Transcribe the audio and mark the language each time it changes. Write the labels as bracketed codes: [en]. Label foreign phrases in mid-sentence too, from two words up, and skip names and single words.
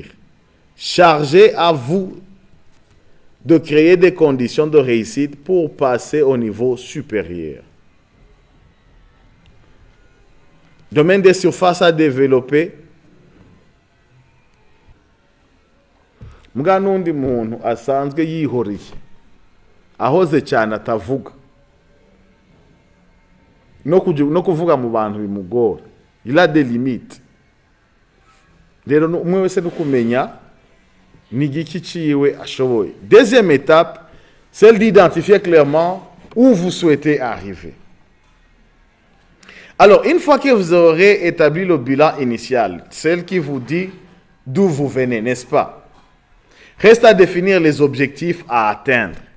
[fr] Chargé à vous de créer des conditions de réussite pour passer au niveau supérieur. Domaine des surfaces à développer. [rn] Mga n'undi muntu asanzwe yihoriye ahoze cyane atavuga no kuvuga mu bantu bimugora. [fr] Il a des limites. [rn] Rero umwe wese no kumenya ni igiki ciwe ashoboye. [fr] Deuxième étape, celle d'identifier clairement où vous souhaitez arriver. Alors, une fois que vous aurez établi le bilan initial, celle qui vous dit d'où vous venez, n'est-ce pas? Reste à définir les objectifs à atteindre.